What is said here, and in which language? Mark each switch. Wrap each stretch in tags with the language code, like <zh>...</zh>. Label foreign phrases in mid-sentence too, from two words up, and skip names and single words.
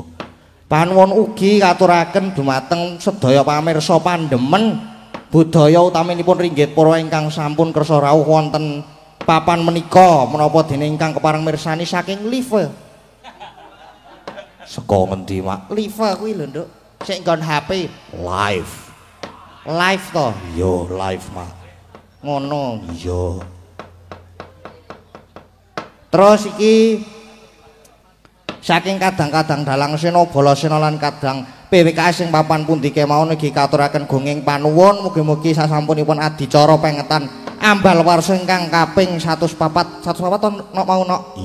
<jv>Panuwun ugi katuraken dumateng sedaya pamirsa pandemen budaya utaminipun ringgit para ingkang sampun kersa rawuh wonten papan menika menapa dene ingkang kepareng mirsani saking live. Saka ngendi, Mak? Live kuwi lho, Nduk. Sing nggon HP. Live. Live to. Yo, live, Mak. Ngono. Iya. Terus iki saking kadang-kadang dalang Sena Balasena lan kadang PWKS sing papan pundi kemawon ugi katuraken gunging panuwun mugi-mugi sasampunipun adicara pengetan Ambalwarsa ingkang kaping 104 mau nok.</jv>